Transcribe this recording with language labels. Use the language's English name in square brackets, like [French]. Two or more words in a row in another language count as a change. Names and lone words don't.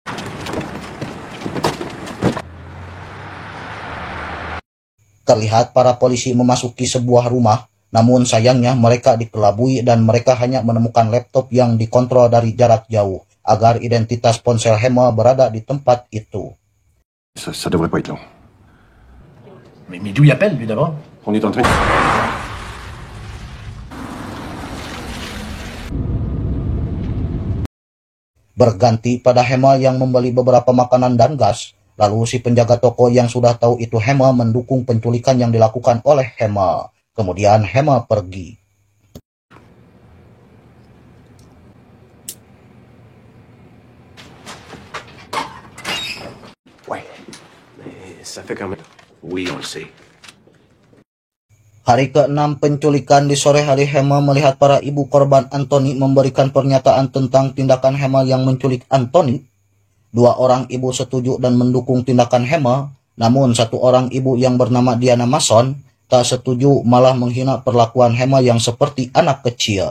[Indonesian] Terlihat para polisi memasuki sebuah rumah. Namun sayangnya mereka dikelabui dan mereka hanya menemukan laptop yang dikontrol dari jarak jauh agar identitas ponsel Hema berada di tempat itu. [French] Ça devrait pas être long. Mais d'où il appelle, lui, d'abord? On est en train... [Indonesian] Berganti pada Hema yang membeli beberapa makanan dan gas. Lalu si penjaga toko yang sudah tahu itu Hema mendukung penculikan yang dilakukan oleh Hema. Kemudian Hema pergi. [French] Ouais, mais ça fait quand même... Oui, on le sait. [Indonesian] Hari ke-6 penculikan, di sore hari Hema melihat para ibu korban Anthony memberikan pernyataan tentang tindakan Hema yang menculik Anthony. 2 orang ibu setuju dan mendukung tindakan Hema, namun 1 orang ibu yang bernama Diana Mason tak setuju, malah menghina perlakuan Hema yang seperti anak kecil.